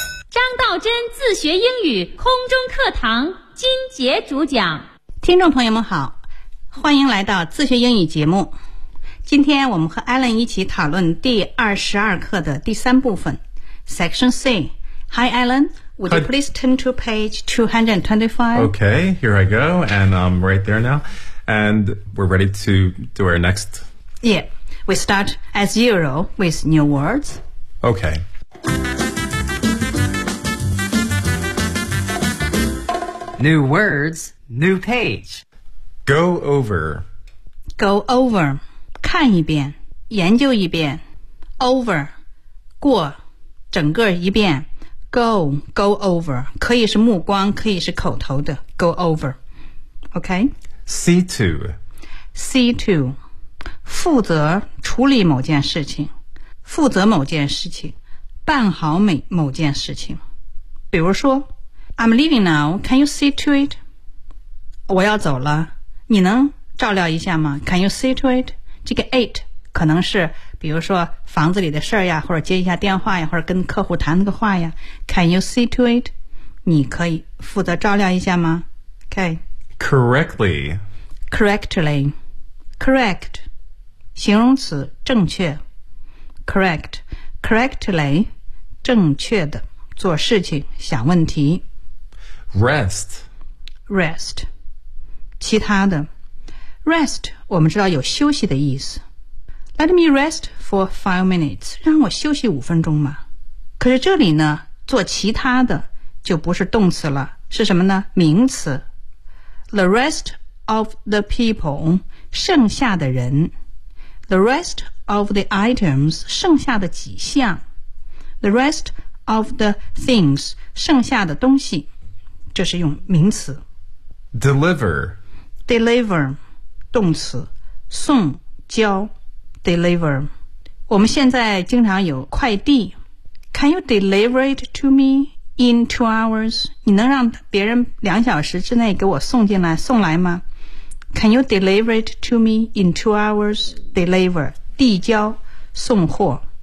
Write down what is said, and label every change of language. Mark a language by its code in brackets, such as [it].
[zh] 张道真自学英语空中课堂金杰主讲。听众朋友们好，欢迎来到自学英语节目。今天我们和 Alan 一起讨论第22课的第三部分 Section C. [en] Hi Alan, would you please turn to page 225? Okay, here I go, and I'm right there now. And we're ready to do our next... Yeah, we start as usual with new words. Okay. New words, new page. Go over. Go over. [zh] 看一遍，研究一遍 ，over， 过，整个一遍 ，go over， 可以是目光，可以是口头的 ，go over，OK、okay?。 C2，负责处理某件事情，负责某件事情，办好某件事情。 [en] 比如说 ，I'm leaving now. Can you see to it？ [zh] 我要走了，你能照料一下吗 ？ [en] Can you see to it？ [zh] 这个 8 可能是比如说房子里的事呀，或者接一下电话呀，或者跟客户谈个话呀。 [en] Can you see to it? [zh] 你可以负责照料一下吗？ [en] OK. Correctly. Correct. [zh] 形容词正确。 [en] Correct. Correctly. [zh] 正确的做事情想问题。 [en] Rest. [zh] 其他的。 Rest, 我们知道有休息的意思。 [en] Let me rest for 5 minutes. [zh] 让我休息五分钟嘛。可是这里呢，做其他的就不是动词了，是什么呢？名词。 [en] The rest of the people, [zh] 剩下的人。 [en] The rest of the items, [zh] 剩下的几项。 [en] The rest of the things, [zh] 剩下的东西。这是用名词。 [en] Deliver. [zh] 动词送交 deliver 我们现在经常有快递 [en] Can you deliver it to me in 2 hours? [zh] 你能让别人2小时之内给我送进来送来吗 [en] Can you deliver it to me in 2 hours? [zh] Deliver 递交送货